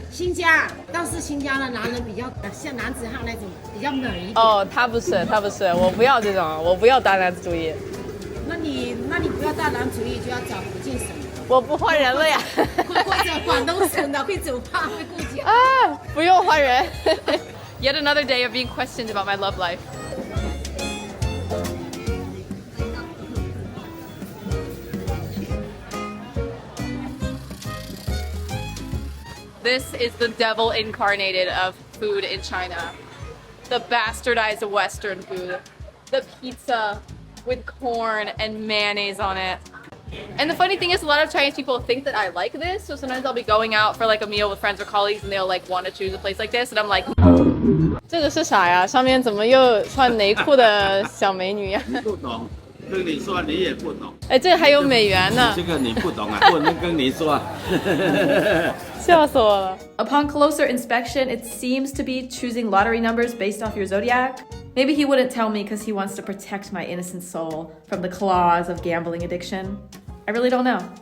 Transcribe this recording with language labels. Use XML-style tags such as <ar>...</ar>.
<zh>新疆，但是新疆的男人比较像男子汉那种，比较冷一点。哦，他不是，我不要这种，我不要大男子主义。那你不要大男主义，就要找福建省。我不换人了呀。或者广东省的会走胖，会顾家。啊，不用换人。</zh> <en>Yet another day of being questioned about my love life. This is the devil incarnated of food in China. The bastardized Western food. The pizza with corn and mayonnaise on it. And the funny thing is, a lot of Chinese people think that I like this, so sometimes I'll be going out for like a meal with friends or colleagues and they'll like want to choose a place like this, and I'm like,</en> <zh>这个是啥呀？上面怎么又穿内裤的小美女呀？不懂，跟你说你也不懂。哎，这还有美元呢。这个你不懂啊，不能跟你说。笑死我了。</zh> <en>Upon closer inspection, it seems to be choosing lottery numbers based off your zodiac. Maybe he wouldn't tell me because he wants to protect my innocent soul from the claws of gambling addiction. I really don't know.</en>